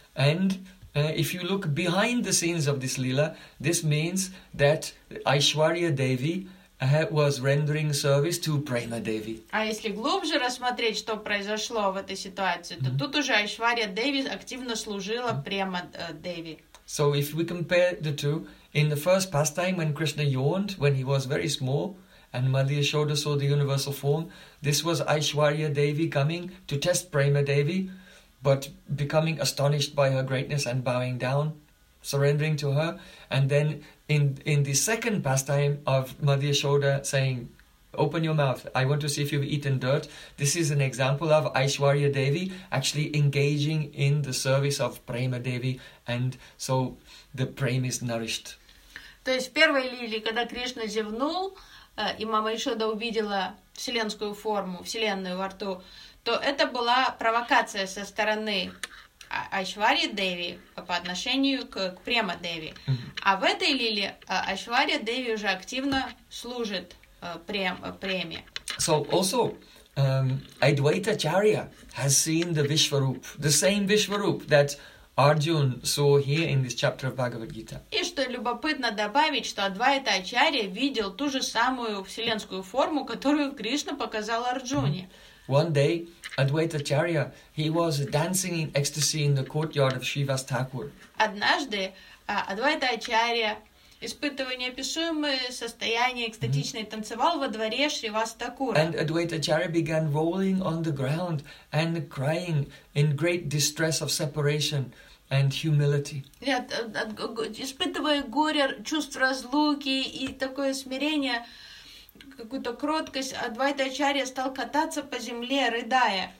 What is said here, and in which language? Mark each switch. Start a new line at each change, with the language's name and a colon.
English: And if you look behind the scenes of this lila, this means that Aishwarya Devi was rendering service to Prema Devi.
Russian: А если глубже рассмотреть, что произошло в этой ситуации, то тут уже Aishwarya Devi активно служила Prema Devi.
English: So if we compare the two, in the first pastime, when Krishna yawned, when he was very small, and Madhya Yashoda saw the universal form, this was Aishwarya Devi coming to test Prema Devi, but becoming astonished by her greatness and bowing down, surrendering to her. And then in the second pastime of Madhya Yashoda saying, open your mouth, I want to see if you've eaten dirt, this is an example of Aishwarya Devi actually engaging in the service of Prema Devi, and so the prema is nourished.
Russian: То есть в первой лиле, когда Кришна зевнул, и мама Ишода увидела вселенскую форму, вселенную во рту, то это была провокация со стороны Aishwarya Devi по отношению к Prema Devi. А в этой лиле Aishwarya Devi уже активно служит преме.
English: So also, Advaita Charya has seen the Vishwaroop, the same Vishwaroop that Arjun saw here in this chapter of Bhagavad Gita.
Russian: И что любопытно добавить, что Адвайта Ачарья видел ту же самую вселенскую форму, которую Кришна показал Арджуне.
English: One day, Advaita Charya, he was dancing in ecstasy in the courtyard of Shiva's Thakur.
Russian: Однажды Адвайта Ачарья испытывая неописуемое состояние экстатичное танцевал во дворе Шривас Такура.
English: And Advaita Charya began rolling on the ground and crying in great distress of separation and humility.
Russian: Испытывая горе, чувство разлуки и такое смирение, какую-то кроткость, Адвайта Ачарья стал кататься по земле, рыдая.